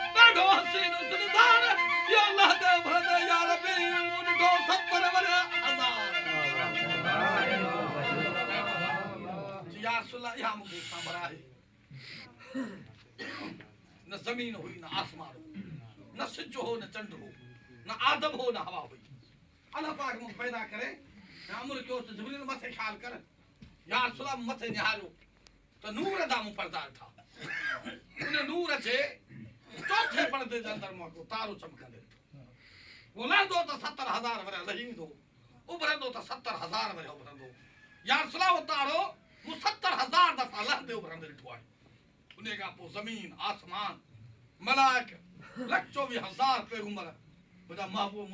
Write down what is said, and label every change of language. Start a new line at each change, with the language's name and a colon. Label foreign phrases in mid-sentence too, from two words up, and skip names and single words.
Sindhi: ॾाढो हसीन सुनदार या अल्लाह दे भरदे या रबी मूं ॾिठो 70 वरा हज़ार या रसूल या मूंखे ख़बर आहे न ज़मीन हुई न आसमान न सिज हो न चंड हो न आदम हो न हवा हुई अल्लाह पाक मूंखे पैदा करे अमर कयो त जिब्रील मथे ख्याल कर या रसूल मथे निहारियो त नूर दा मूं पर्दा था उन नूर जे चौथे पर्दे जे अंदर मूंखे तारो चमकंदे ॻोल्हंदो त 70,000 वरा लहींदो उभरंदो त 70,000 वरा उभरंदो या रसूल वो तारो मूं 70,000 दफ़ा लहंदे उभरंदे ॾिठो आहे उन खां पोइ ज़मीन आसमान मलाइक 124,000 पैगंबर मुंहिंजा महबूब मूं